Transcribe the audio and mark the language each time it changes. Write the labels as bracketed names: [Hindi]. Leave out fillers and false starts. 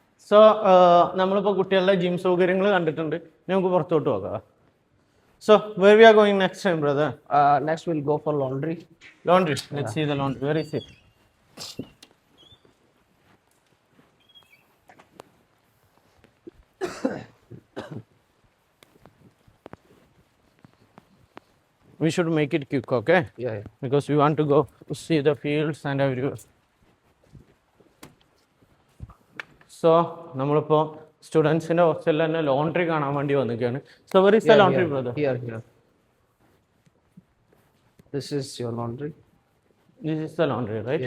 [Malayalam] So നമ്മളിപ്പോൾ കുട്ടികളുടെ gym സൗകര്യങ്ങൾ കണ്ടിട്ടുണ്ട്. നമുക്ക് പുറത്തോട്ട് പോകാം. [English] So where we are going next time, brother? Next we'll go for laundry. Let's see the laundry. Where is it? We should make it quick, okay? Yeah. Because we want to go see the fields and everywhere. [Malayalam] So നമ്മളിപ്പോൾ സ്റ്റുഡൻസിൻ്റെ ഹോസ്റ്റലിൽ തന്നെ laundry കാണാൻ വേണ്ടി വന്നിരിക്കുകയാണ്. [English] So where is the laundry, brother? Here. This is your laundry. This is the laundry, right?